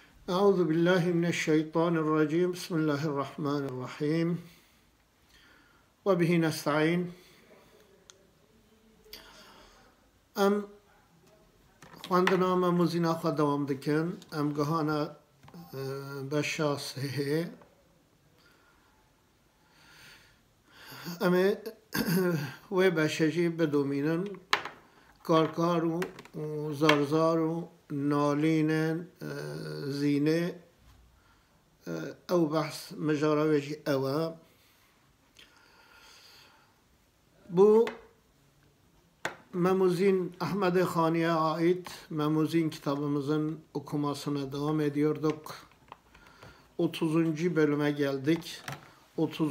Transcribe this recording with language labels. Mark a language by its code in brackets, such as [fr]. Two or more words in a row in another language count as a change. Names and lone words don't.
[ar] أعوذ بالله من الشيطان الرجيم. بسم الله الرحمن الرحيم. وبه نستعين. [ku] Em xwendina me muzîna xwe dewam dikin. Em gihane beşa sêhê. Em ê wê beşê jî bidomînin. Karkar û zarzar û nalînên zînê ew behs mijara wê jî ew e. [tr] Bu Memuzin Ahmed Khani'ye ait Memuzin kitabımızın okumasına devam ediyorduk. 30. bölüme geldik. 30.